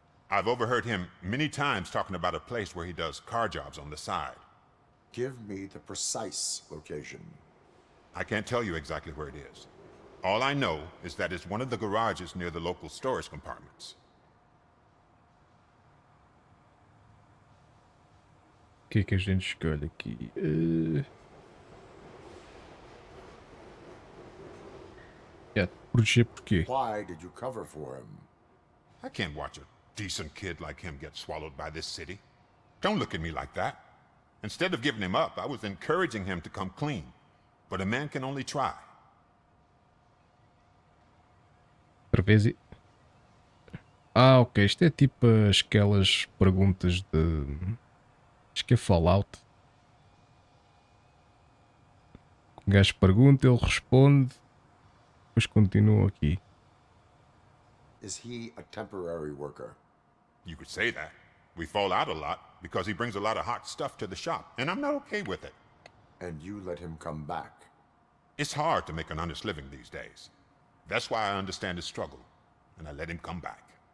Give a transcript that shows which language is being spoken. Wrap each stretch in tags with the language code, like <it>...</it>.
<en>I've overheard him many times talking about a place where he does car jobs on the side. Give me the precise location. I can't tell you exactly where it is. All I know is that it's one of the garages near the local storage compartments.</en> <pt>O que é que a gente escolhe aqui? Proteger por quê?</pt> <en>Why did you cover for him? I can't watch a decent kid like him get swallowed by this city. Don't look at me like that. Instead of giving him up, I was encouraging him to come clean. But a man can only try.</en> <pt>Outra vez. Ok. Isto é tipo aquelas perguntas de. Acho que é Fallout. O gajo pergunta, ele responde. Depois continua aqui.</pt> <en>Is he a temporary worker? You could say that. We fall out a lot because he brings a lot of hot stuff to the shop, and I'm not okay with it. And you let him come back? It's hard to make an honest living these days. That's why I understand his struggle, and I let him come back.</en>